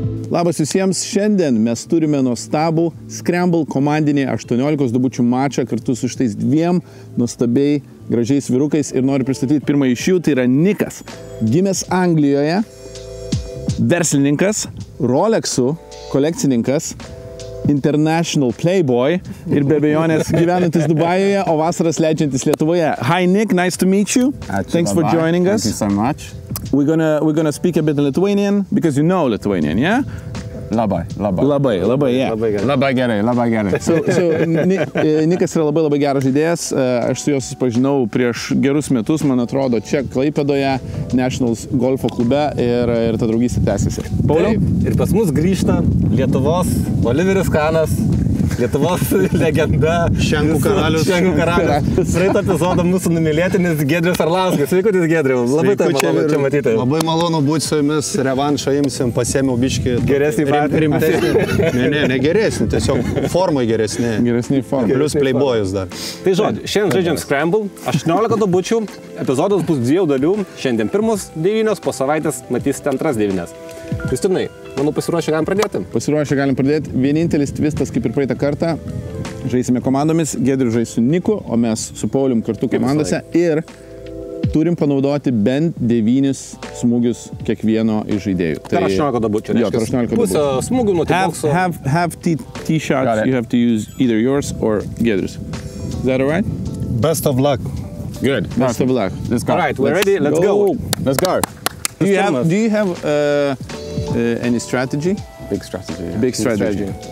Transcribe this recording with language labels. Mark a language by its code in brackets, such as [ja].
[lt] Labas visiems, šiandien mes turime nuostabų Scramble komandinį 18 dubučių mačą kartu su šitais dviem nuostabiai gražiais vyrukais ir noriu pristatyti pirmąjį iš jų, tai yra Nikas. Gimęs Anglijoje, verslininkas, Rolexų kolekcininkas, [en] international playboy [lt] ir be abejonės gyvenantis Dubajuje, o vasaras leidžiantis Lietuvoje. [en] Hi Nick, nice to meet you. Thanks for joining us. Thank you so much. We're gonna speak a bit in Lithuanian because you know Lithuanian, yeah? [lt] Labai, [en] yeah. [lt] Labai gerai. So Nikas yra labai geras žaidėjas. Aš su juo susipažinau prieš gerus metus, man atrodo, čia Klaipėdoje, Nationals golfo klube ir ta draugystė tęsiasi. Pauliau? Ir pas mus grįžta Lietuvos Oliveris Kanas, Lietuvos legenda. Šenkų karalius. Praeitą epizodą mūsų numylėtinis Giedrius Arlauskas. Sveikutis, Giedriau. Labai tai malonu čia matyti. Labai malonu būti su jumis, revanšą imsim, pasėmiau biškį. Geresnį rimtesnį. Ne geresnį, tiesiog formai geresnį. Geresnį formai. Plius playboyus dar. Tai žodžiu, šiandien žaidžiam Scramble, 18 dubučių, epizodas bus 2 dalių, šiandien pirmos 9, po savaitės matysite antras 9. Kristinai, manau, pasiruošę galim pradėti? Pasiruošę galim pradėti. Vienintelis tvistas, kaip ir praeitą kartą, žaisime komandomis, Giedrius žais su Niku, o mes su Paulium kartu komandose ir turim panaudoti bent 9 smūgius kiekvieno iš žaidėjų. Per 18 dubučių, Jo, per 18 dubučių. Pusę smūgių nuo tibokso. [en] Have tee shots, you have to use either yours or Giedrius. Is that all right? Best of luck. Good. Best of luck. Let's go. All right, we're ready, let's go. Let's go. Do you have any strategy? Big strategy. Yeah. Big strategy.